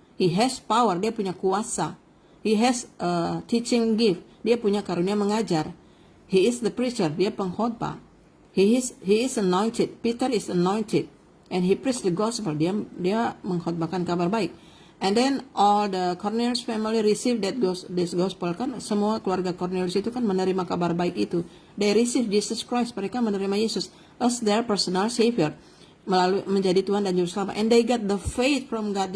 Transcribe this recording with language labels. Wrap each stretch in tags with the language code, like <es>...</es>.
<en>He has power,</en> <id>dia punya kuasa.</id> <en>He has teaching gift,</en> <id>dia punya karunia mengajar.</id> <en>He is the preacher,</en> <id>dia pengkhotbah.</id> <en>He is anointed. Peter is anointed. And he preached the gospel.</en> <id>Dia mengkhotbahkan kabar baik.</id> <en>And then all the Cornelius family received this gospel, kan.</en> <id>Semua keluarga Cornelius itu kan menerima kabar baik itu.</id> <en>They receive Jesus Christ.</en> <id>Mereka menerima Yesus</id> <en>as their personal savior,</en> <id>melalui menjadi Tuhan dan Juru Selamat.</id> <en>And they got the faith from God.</en>